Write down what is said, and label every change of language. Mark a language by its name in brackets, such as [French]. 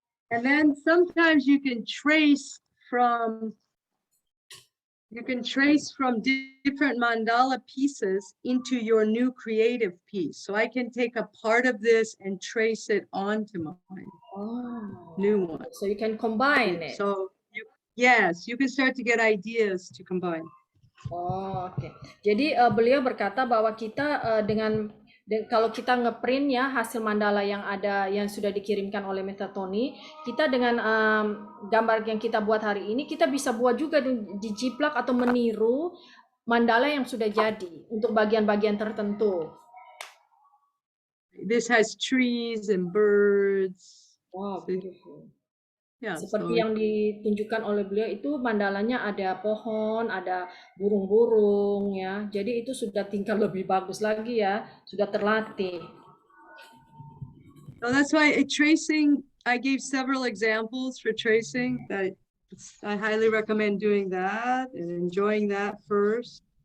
[English] And then sometimes you can trace from different mandala pieces into your new creative piece. So I can take a part of this and trace it onto my new one. So you can combine it. So yes, you can start to get ideas to combine. [Indonesian] Oke. Jadi beliau berkata bahwa kita kalau kita ngeprint ya hasil mandala yang ada yang sudah dikirimkan oleh Mr. Tony, kita dengan gambar yang kita buat hari ini kita bisa buat juga dijiplak atau meniru mandala yang sudah jadi untuk bagian-bagian tertentu. [English] This has trees and birds. Wow, beautiful. Yeah, [Indonesian] seperti yang ditunjukkan oleh beliau itu mandalanya ada pohon, ada burung-burung ya. Jadi itu sudah tingkat lebih bagus lagi ya, sudah terlatih. [English] So that's why tracing, I gave several examples for tracing that I highly recommend doing that and enjoying that first.